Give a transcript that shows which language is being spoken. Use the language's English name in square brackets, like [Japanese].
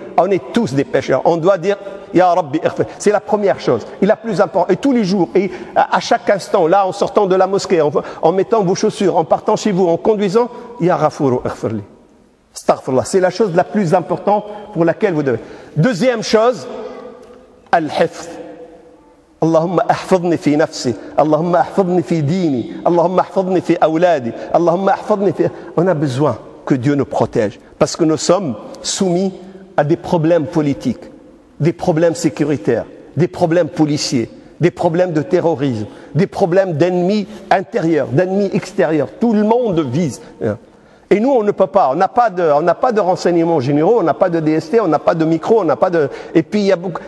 [French] On est tous des pécheurs. On doit dire, Ya Rabbi, c'est la première chose. Et la plus importante. Et tous les jours, et à chaque instant, là, en sortant de la mosquée, en mettant vos chaussures, en partant chez vous, en conduisant, [Arabic] Ya Ghafour ighfirli. Astaghfirullah. [French] C'est la chose la plus importante pour laquelle vous devez. Deuxième chose, Al-Hifz. [Arabic] اللهم احفظني في نفسي اللهم احفظني في ديني اللهم احفظني في أولادي اللهم احفظني في... [French] On a besoin que Dieu nous protège parce que nous sommes soumis à des problèmes politiques, des problèmes sécuritaires, des problèmes policiers, des problèmes de terrorisme, des problèmes d'ennemis intérieurs, d'ennemis extérieurs. Tout le monde vise. Et nous, on ne peut pas. On n'a pas de renseignements généraux, on n'a pas de DST, on n'a pas de micro, on n'a pas de... Et puis, il y a beaucoup...